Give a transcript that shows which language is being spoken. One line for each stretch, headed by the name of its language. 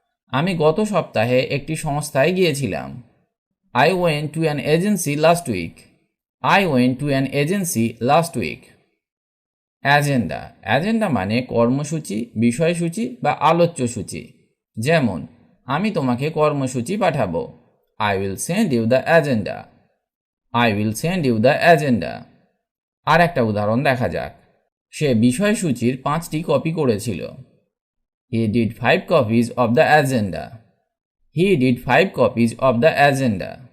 Bangla: আমি গত সপ্তাহে একটি সংস্থায় গিয়েছিলাম।
English: I went to an agency last week. I went to an agency last week.
Bangla: Agenda মানে কর্মসূচি, বিষয়সূচি বা আলোচ্যসূচি। যেমন আমি তোমাকে কর্মসূচি পাঠাবো।
English: I will send you the agenda. I will send you the agenda.
Bangla: আর একটা উদাহরণ দেখা যাক। সে বিষয়সূচির 5টি কপি করেছিল।
English: He did 5 copies of the agenda. He did 5 copies of the agenda.